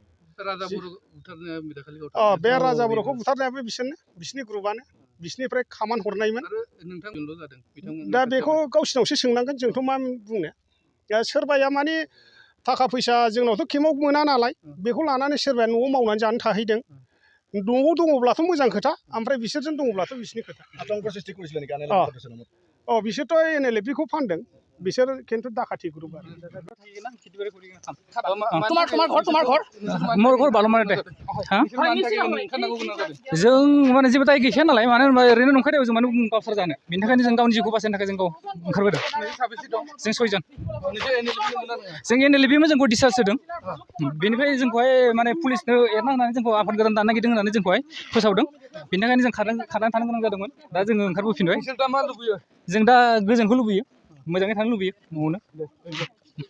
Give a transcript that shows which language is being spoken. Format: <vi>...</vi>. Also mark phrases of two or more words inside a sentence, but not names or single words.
<brx>बे राजा बर'खौ बुथारनायाबो बिसिनि ग्रुपआनो बिसिनिफ्राय खामान हरनायमोन दा बेखौ गावसिनावसो सोंनांगोन जोंथ' मा बुंनो सोरबाया माने थाखा फैसा जोंनावथ' केमाव मोना नालाय बेखौ लानानै सोरबाया न'आव मावनानै जानो थाहैदों न'आव दङब्लाथ' मोजां खोथा ओमफ्राय बिसोरजों दङब्लाथ' बिसिनि खोथा बिसोरथ' NLFBखौ फानदों बिसोर खिन्थु डाकाति ग्रुप आरो</brx> <as>তোমাৰ ঘৰ বালুমাৰিতে</as> <brx>जों माने जेबो दाय गैखाया नालाय मानो होनबा ओरैनो नंखायदायाव जों माने गावसार जानो बेनि थाखायनो जों गावनि जिउखौ बासायनो थाखाय जों गाव ओंखारबोदों जों 6 जन जों NLFB जोंखौ डिसचार्ज होदों बेनिफ्राय जोंखौहाय माने पुलिसनो एरना होनानै जोंखौ आफाद गोदान दानो नागिरदों होननानै जोंखौहाय फोसावदों बेनि थाखायनो जों खारनानै थानो गोनां जादोंमोन दा जोङो ओंखारबोफिनबाय जों दा गोजोनखौ लुबैयो मोजाङै थानो लुबैयो न'आवनो</brx>